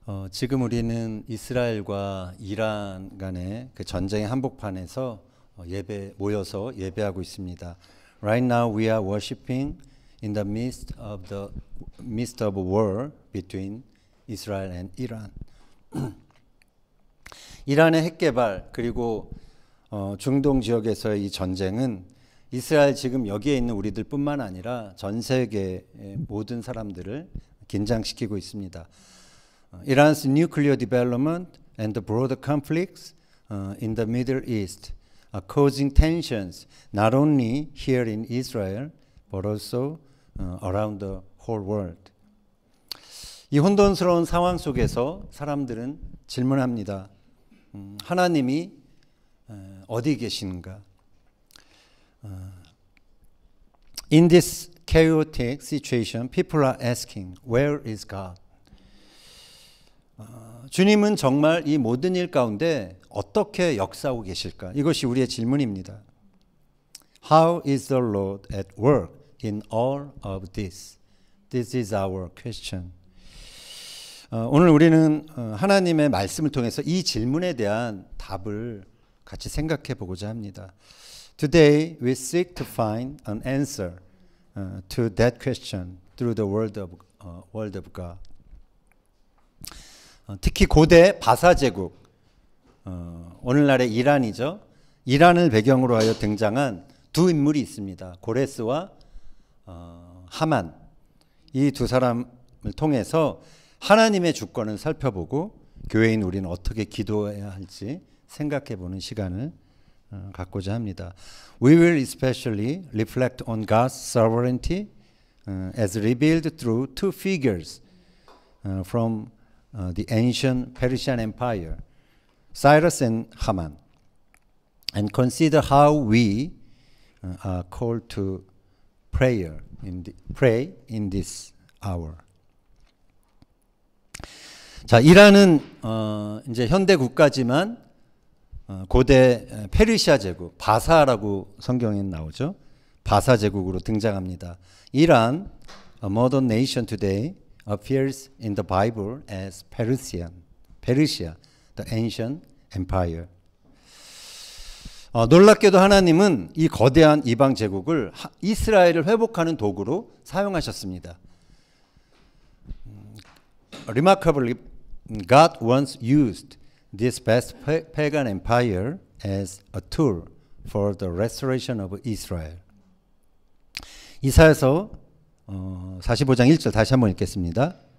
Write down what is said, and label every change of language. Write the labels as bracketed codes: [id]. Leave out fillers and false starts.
[ko] 지금 우리는 이스라엘과 이란 간의 그 전쟁의 한복판에서 모여서 예배하고 있습니다. [en] Right now we are worshiping in the midst of a war between Israel and Iran. [ko] 이란의 핵 개발 그리고 중동 지역에서의 이 전쟁은 이스라엘 지금 여기에 있는 우리들뿐만 아니라 전 세계의 모든 사람들을 긴장시키고 있습니다. [en] Iran's nuclear development and the broader conflicts in the Middle East are causing tensions not only here in Israel but also around the whole world. [ko] 이 혼돈스러운 상황 속에서 사람들은 질문합니다. 하나님이 어디 계신가? [en] In this chaotic situation, people are asking, where is God? [ko] 주님은 정말 이 모든 일 가운데 어떻게 역사하고 계실까? 이것이 우리의 질문입니다. [en] How is the Lord at work in all of this? This is our question. [ko] 오늘 우리는 하나님의 말씀을 통해서 이 질문에 대한 답을 같이 생각해 보고자 합니다. [en] Today we seek to find an answer to that question through the word of God. [ko] 특히 고대 바사 제국, 오늘날의 이란이죠. 이란을 배경으로 하여 등장한 두 인물이 있습니다. 고레스와 하만. 이 두 사람을 통해서 하나님의 주권을 살펴보고 교회인 우리는 어떻게 기도해야 할지 생각해보는 시간을 갖고자 합니다. [en] We will especially reflect on God's sovereignty as revealed through two figures from the ancient Persian Empire, Cyrus and Haman, and consider how we are called to pray in this hour. [ko] 자, 이란은 이제 현대 국가지만 고대 페르시아 제국, 바사라고 성경에 나오죠. 바사 제국으로 등장합니다. [en] 이란, a modern nation today, appears in the Bible as Persia, the ancient empire. [ko] 놀랍게도 하나님은 이 거대한 이방 제국을 이스라엘을 회복하는 도구로 사용하셨습니다. [en] Remarkably, God once used this vast pagan empire as a tool for the restoration of Israel. [ko] 이사야서 45장 1절 다시 한번 읽겠습니다.